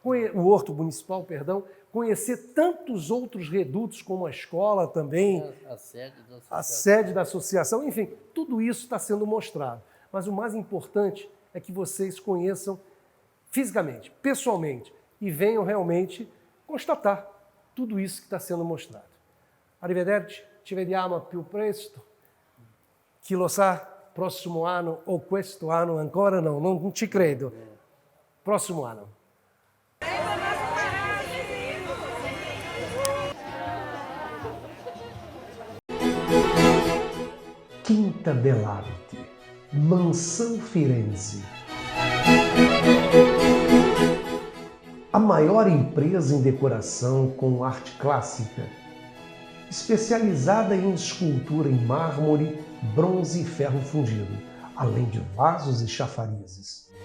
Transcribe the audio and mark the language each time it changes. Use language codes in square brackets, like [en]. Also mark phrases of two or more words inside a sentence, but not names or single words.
[pt] conhecer tantos outros redutos, como a escola também, a sede da associação, enfim, tudo isso está sendo mostrado. Mas o mais importante é que vocês conheçam fisicamente, pessoalmente, e venham realmente constatar tudo isso que está sendo mostrado. [it] Arrivederci, ci vediamo più presto. Chi lo sa, prossimo anno o questo anno ancora non ci credo. [pt] Próximo ano. Quinta dell'Arte, Mansão Firenze. A maior empresa em decoração com arte clássica, especializada em escultura em mármore, bronze e ferro fundido, além de vasos e chafarizes.